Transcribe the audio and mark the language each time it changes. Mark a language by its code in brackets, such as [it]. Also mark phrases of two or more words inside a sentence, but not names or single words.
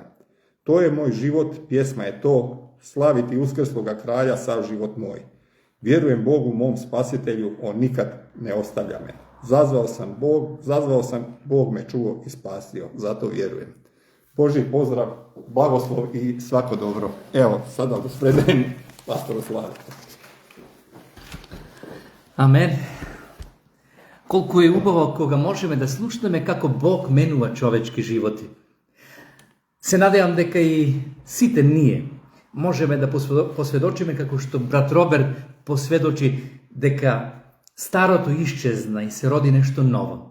[hr] To je moj život, pjesma je to, slaviti uskrsloga kralja sav život moj. Vjerujem Bogu mom spasitelju, on nikad ne ostavlja me. Zazvao sam, Bog me čuo i spasio, zato vjerujem. Božji pozdrav, blagoslov i svako dobro. Evo, sada predajem pastoru Slavetu. Amen. [mk] Колку е убаво кога можеме да слушнеме како Бог менува човечки животи. Се надевам дека и сите ние можеме да посведочиме како што брат Роберт посведочи дека старото исчезна и се роди нешто ново.